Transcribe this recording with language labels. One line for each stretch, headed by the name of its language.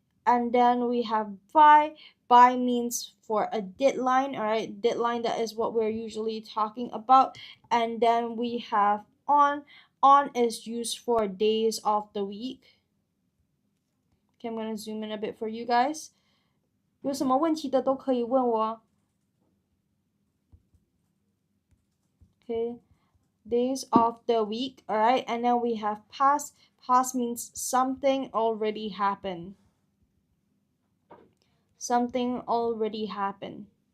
English: And then we have by. By means for a deadline, all right. Deadline, that is what we're usually talking about. And then we have on. On is used for days of the week. Okay, I'm gonna zoom in a bit for you guys.
Chinese: 有什么问题的都可以问我。
English: Okay, days of the week, all right. And then we have past. Past means something already happened. Something already happened.